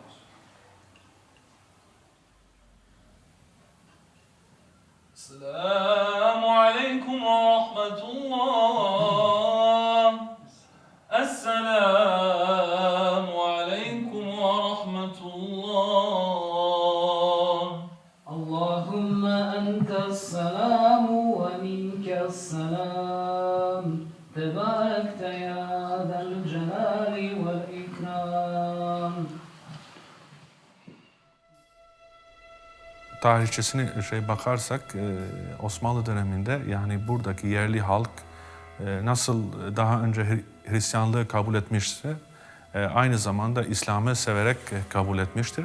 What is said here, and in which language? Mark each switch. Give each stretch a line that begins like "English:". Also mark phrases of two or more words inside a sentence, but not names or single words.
Arabic: السلام عليكم ورحمة الله. السلام عليكم ورحمة الله. اللهم أنت السلام ومنك السلام تباركت يا ذا الجلال والإكرام.
Turkish: Tarihçesine bakarsak Osmanlı döneminde yani buradaki yerli halk nasıl daha önce Hristiyanlığı kabul etmişse aynı zamanda İslam'ı severek kabul etmiştir.